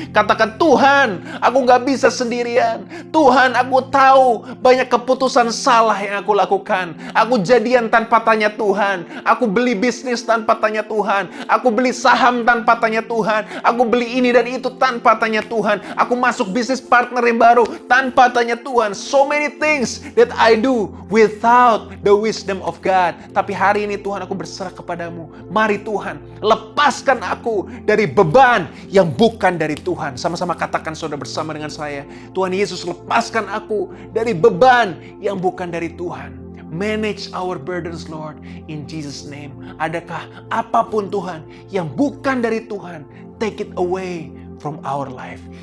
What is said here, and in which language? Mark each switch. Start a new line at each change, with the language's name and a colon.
Indonesian: Katakan, Tuhan, aku gak bisa sendirian. Tuhan, aku tahu banyak keputusan salah yang aku lakukan. Aku jadian tanpa tanya Tuhan. Aku beli bisnis tanpa tanya Tuhan. Aku beli saham tanpa tanya Tuhan. Aku beli ini dan itu tanpa tanya Tuhan. Aku masuk bisnis partner yang baru tanpa tanya Tuhan.
English: So many things that I do without the wisdom of God.
Indonesian: Tapi hari ini Tuhan, aku berserah kepadamu. Mari Tuhan, lepaskan aku dari beban yang bukan dari Tuhan. Sama-sama katakan saudara bersama dengan saya. Tuhan Yesus, lepaskan aku dari beban yang bukan dari Tuhan.
English: Manage our burdens, Lord, in Jesus' name.
Indonesian: Adakah apapun Tuhan yang bukan dari Tuhan,
English: take it away from our life.